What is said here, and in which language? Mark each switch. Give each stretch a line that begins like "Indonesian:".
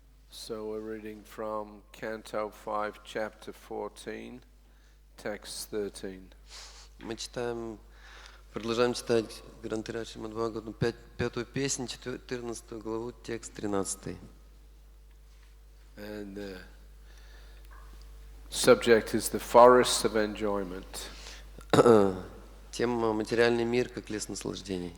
English: So we're reading from Canto 5, Chapter 14, Text 13.
Russian: Мы продолжаем читать Грантира Шримад-Бхагаватам, 5-ю песнь, 14 главу, текст 13.
English: And the subject is the forest of enjoyment.
Russian: Тема «Материальный мир как лес наслаждений».